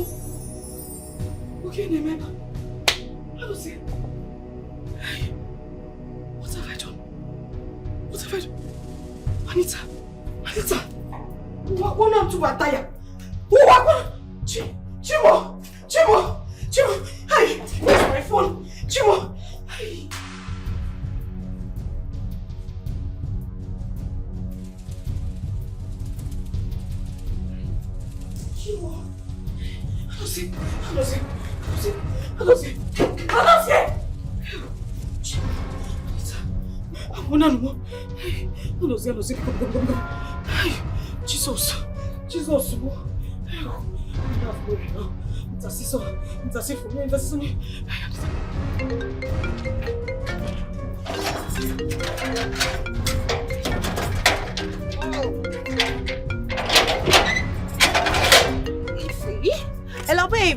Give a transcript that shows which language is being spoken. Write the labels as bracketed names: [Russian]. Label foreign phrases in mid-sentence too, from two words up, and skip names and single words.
[English] Okay, remember. I don't say. What have I done? Anita. What not to attire? Chimo. Hey, where's my phone? Chimo! Chimo! Anozie! Anozie! Anozie! Anozie! Anozie, come. Jesus! Jesus! Intercede for me. Hello, babe.